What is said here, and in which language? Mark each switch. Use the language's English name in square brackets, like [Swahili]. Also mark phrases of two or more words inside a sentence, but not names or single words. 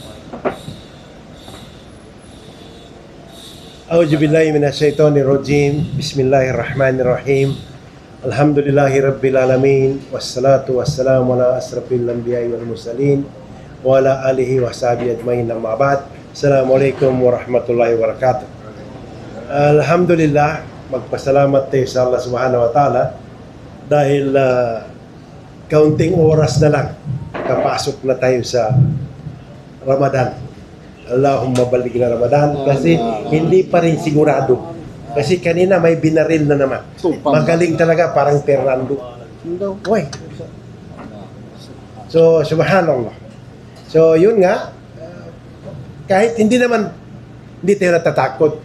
[Arabic] أعوذ بالله من الشيطان الرجيم. بسم الله الرحمن الرحيم الحمد لله رب العالمين. والصلاة والسلام على أشرف الأنبياء والمرسلين وعلى آله وصحبه أجمعين. أما بعد. السلام عليكم ورحمة الله وبركاته. [Filipino] Alhamdulillah, magpasalamat tayo sa [Arabic] الله سبحانه وتعالى [Filipino] dahil kaunting oras na lang kapasok na tayo sa Ramadan. [Arabic] اللهم بلغنا رمضان [Filipino] kasi hindi pa rin sigurado. Kasi kanina may binaril na naman. Magaling talaga, parang Fernando. Uy. So, subhanallah. So, yun nga, kahit hindi tayo natatakot.